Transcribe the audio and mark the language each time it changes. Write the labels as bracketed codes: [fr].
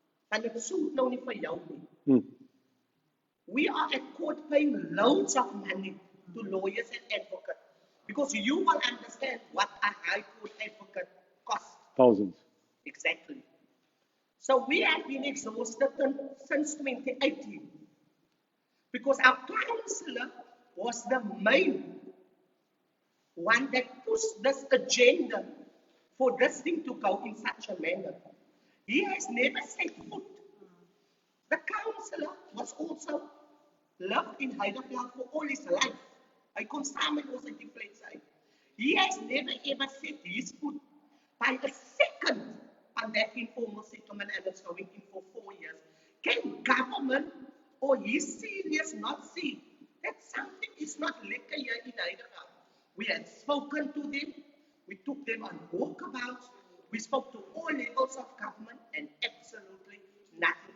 [af] Want dit soet nou nie vir jou nie. [en] We are at court paying loads of money to lawyers and advocates because you will understand what a high court advocate costs. Thousands. Exactly. So we have been exhausted since 2018 because our councillor was the main one that pushed this agenda for this thing to go in such a manner. He has never set foot. The councillor was also lived in Heideveld for all his life. [af] Hy kon saam met ons uit die flat sy. [en] He has never ever set his foot by a second on that informal settlement and it's going in for 4 years. Can government or his seniors not see that something is not lekker here in Heideveld? We had spoken to them, we took them on walkabouts, we spoke to all levels of government and absolutely nothing.